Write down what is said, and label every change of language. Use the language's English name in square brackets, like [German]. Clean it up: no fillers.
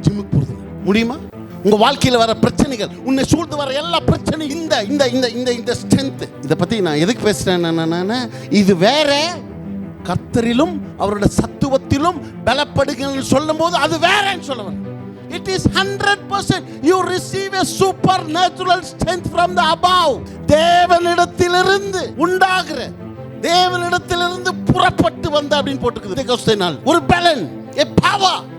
[Tamil] ஜிம்முக்கு போறது முடியுமா? உங்க வாழ்க்கையில் வர பிரச்சனைகள், உன்னை சூழ்ந்து வர எல்லா பிரச்சனையும் இந்த இந்த இந்த இந்த இந்த ஸ்ட்ரென்த். இதை பத்தி நான் எதுக்கு பேசுறேன், இது வேற. கர்த்தரிலும் அவருடைய சத்துவத்திலும் பலப்படுங்கள் சொல்லும் போது அது வேறன்னு சொல்லுவாங்க. [English] It is 100% you receive a supernatural strength from the above. [Tamil] தேவனிடத்திலிருந்து உண்டாகிற, தேவனிடத்திலிருந்து புறப்பட்டு வந்த அப்படின்னு போட்டுக்குது. ஒரு பலன், [English] a power.